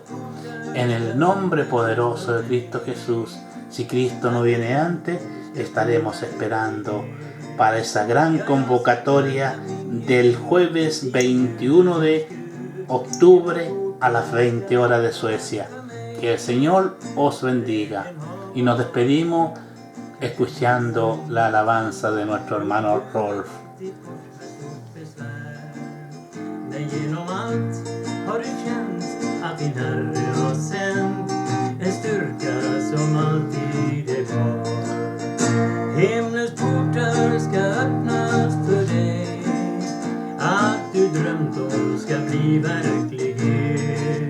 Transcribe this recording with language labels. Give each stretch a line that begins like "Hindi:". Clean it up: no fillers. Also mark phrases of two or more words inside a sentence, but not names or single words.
Spanish: En el nombre poderoso de Cristo Jesús, si Cristo no viene antes, estaremos esperando para esa gran convocatoria del jueves 21 de octubre a las 20 horas de Suecia. Que el Señor os bendiga. Y nos despedimos escuchando la alabanza de nuestro hermano Rolf.
Swedish: Men genom allt har du känt att din Herre har sänt, en styrka som alltid är kvar. Himlens portar ska öppnas för dig, allt du drömt om ska bli verklighet.